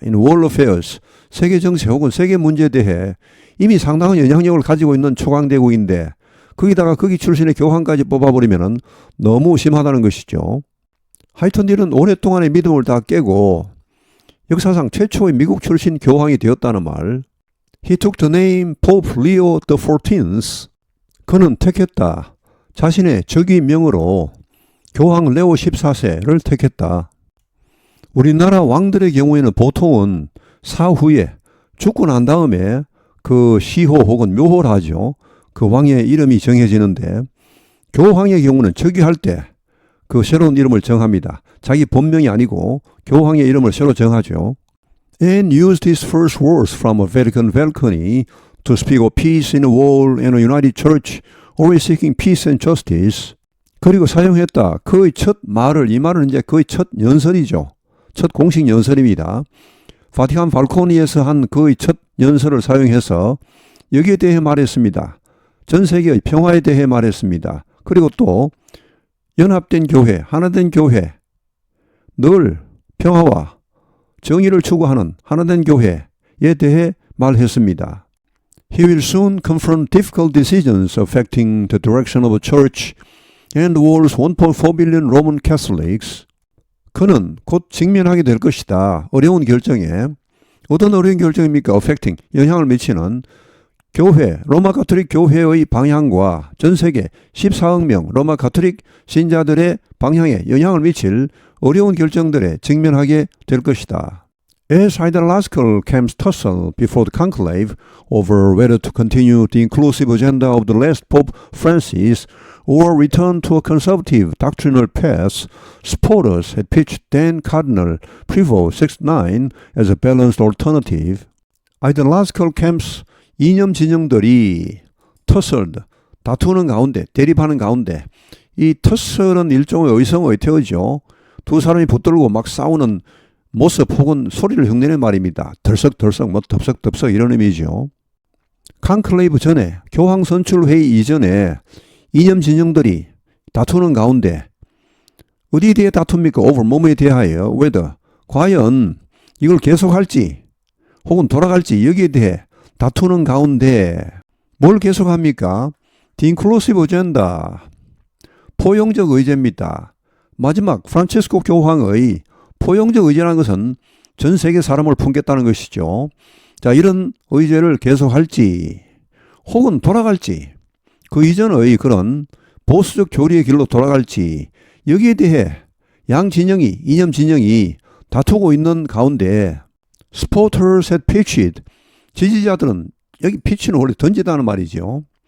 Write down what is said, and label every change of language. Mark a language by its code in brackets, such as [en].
[en] In world affairs, [ko] 세계 정세 혹은 세계 문제에 대해 이미 상당한 영향력을 가지고 있는 초강대국인데 거기다가 거기 출신의 교황까지 뽑아버리면 너무 심하다는 것이죠. 하여튼 이런 오랫동안의 믿음을 다 깨고 역사상 최초의 미국 출신 교황이 되었다는 말. [en] He took the name Pope Leo XIV. [ko] 그는 택했다. 자신의 즉위명으로 교황 레오 14세를 택했다. 우리나라 왕들의 경우에는 보통은 사후에 죽고 난 다음에 그 시호 혹은 묘호를 하죠. 그 왕의 이름이 정해지는데 교황의 경우는 즉위할 때 그 새로운 이름을 정합니다. 자기 본명이 아니고 교황의 이름을 새로 정하죠. [en] And used his first words from a Vatican balcony to speak of peace in the world and a united church, always seeking peace and justice. [ko] 그리고 사용했다. 그의 첫 말을, 이 말은 이제 그의 첫 연설이죠. 첫 공식 연설입니다. 바티칸 발코니에서 한 그의 첫 연설을 사용해서 여기에 대해 말했습니다. 전 세계의 평화에 대해 말했습니다. 그리고 또 연합된 교회, 하나된 교회, 늘 평화와 정의를 추구하는 하나된 교회에 대해 말했습니다. [en] He will soon confront difficult decisions affecting the direction of a church and the world's 1.4 billion Roman Catholics. [ko] 그는 곧 직면하게 될 것이다. 어려운 결정에. 어떤 어려운 결정입니까? affecting, 영향을 미치는 교회, 로마 가톨릭 교회의 방향과 전 세계 14억 명 로마 가톨릭 신자들의 방향에 영향을 미칠 어려운 결정들에 직면하게 될 것이다. [en] As ideological camps tussle before the conclave over whether to continue the inclusive agenda of the last Pope Francis or return to a conservative doctrinal path, supporters had pitched then Cardinal Prevost 69 as a balanced alternative. Ideological camps, [ko] 이념 진영들이 tussled, 다투는 가운데, 대립하는 가운데, 이 tussle은 일종의 의성의태어죠. 두 사람이 붙들고 막 싸우는 모습 혹은 소리를 흉내낸 말입니다. 덜썩덜썩, 뭐 덥석덥석 이런 의미죠. 콘클레이브 전에, 교황 선출 회의 이전에 이념 진영들이 다투는 가운데 어디에 대해 다툽니까? over 뭐뭐에 대하여 whether, 과연 이걸 계속할지 혹은 돌아갈지 여기에 대해 다투는 가운데 뭘 계속합니까? [en] The inclusive agenda, 포용적 의제입니다. [ko] 마지막 프란치스코 교황의 포용적 의제라는 것은 전 세계 사람을 품겠다는 것이죠. 자, 이런 의제를 계속할지 혹은 돌아갈지 그 이전의 그런 보수적 교리의 길로 돌아갈지 여기에 대해 양 진영이, 이념 진영이 다투고 있는 가운데 [en] supporters had pitched, [ko] 지지자들은, 여기 피치는 원래 던지다는 말이죠.